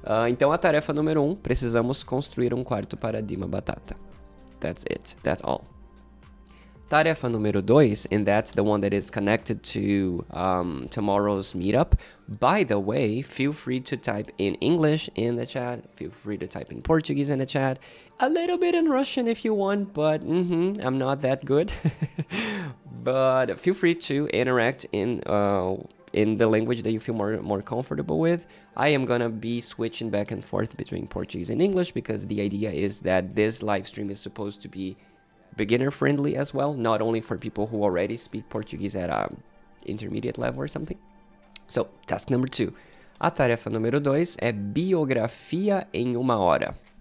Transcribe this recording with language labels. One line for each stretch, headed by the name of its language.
Portuguese: Então a tarefa número 1, precisamos construir um quarto para Dima Batata.
English: That's it, that's all.
Portuguese: Tarefa número 2,
English: and that's the one that is connected to tomorrow's meetup. By the way, feel free to type in English in the chat. Feel free to type in Portuguese in the chat. A little bit in Russian if you want, but I'm not that good. But feel free to interact in the language that you feel more comfortable with. I am gonna be switching back and forth between Portuguese and English because the idea is that this live stream is supposed to be beginner friendly as well, not only for people who already speak Portuguese at intermediate level or something. So, task number 2.
Portuguese: A tarefa número 2 é biografia em 1 hora.